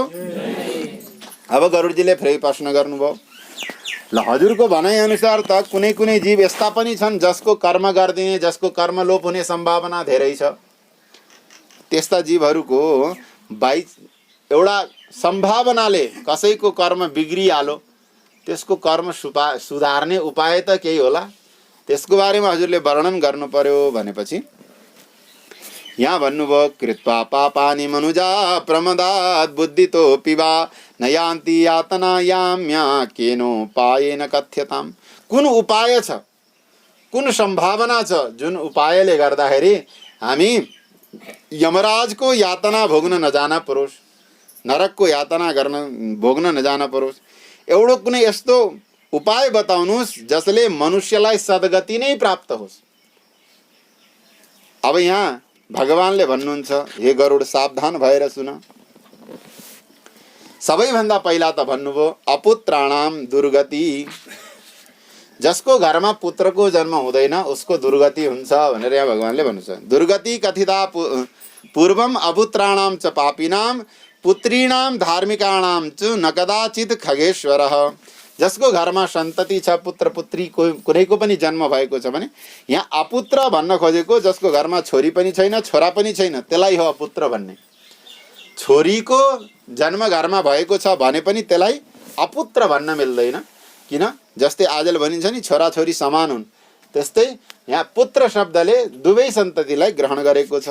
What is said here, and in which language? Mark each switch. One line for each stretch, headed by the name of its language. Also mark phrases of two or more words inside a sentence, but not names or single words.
Nepali: अब गरुडजीले फेरि प्रश्न गर्नुभयो, ल हजुरको भनाइ अनुसार त कुनै कुनै जीव यस्ता पनि छन् जसको कर्म गरिदिने, जसको कर्म लोप हुने सम्भावना धेरै छ, त्यस्ता जीवहरूको एउटा सम्भावनाले कसैको कर्म बिग्रिहाल्यो, त्यसको कर्म सुधार्ने उपाय त केही होला, त्यसको बारेमा हजुरले वर्णन गर्नु पर्यो भनेपछि यहाँ भन्नुभयो,
Sanskrit: कृत्वा पापानि मनुजा प्रमदात् बुद्धितो पिबा न यान्ति यातना याम्या केनोपायेन कथ्यताम्।
Nepali: कुन उपाय छ, कुन सम्भावना छ जुन उपायले गर्दाखेरि हामी यमराजको यातना भोग्न नजान परोस्, नरकको यातना गर्न भोग्न नजान परोस्, एउटा कुनै यस्तो उपाय बताउनुहोस् जसले मनुष्यलाई सद्गति नै प्राप्त होस्। अब यहाँ भगवानले भन्नुहुन्छ, हे गरुड सावधान भएर सुन। सबैभन्दा पहिला त भन्नुभयो
Sanskrit: अपुत्राणाम दुर्गति,
Nepali: जसको घरमा पुत्रको जन्म हुँदैन उसको दुर्गति हुन्छ भनेर यहाँ भगवानले भन्नुहुन्छ।
Sanskrit: दुर्गति कथिता पूर्वम अपुत्राणाम च पापिनाम पुत्रीणाम धार्मिकाणाम च न कदाचित खगेश्वरः।
Nepali: जसको घरमा सन्तति छ, पुत्र पुत्री कुनैको पनि जन्म भएको छ भने, यहाँ अपुत्र भन्न खोजेको जसको घरमा छोरी पनि छैन छोरा पनि छैन त्यसलाई हो अपुत्र भन्ने। छोरीको जन्म घरमा भएको छ भने पनि त्यसलाई अपुत्र भन्न मिल्दैन, किन जस्तै आजल भनिन्छ नि छोराछोरी समान हुन्, त्यस्तै यहाँ पुत्र शब्दले दुवै सन्ततिलाई ग्रहण गरेको छ।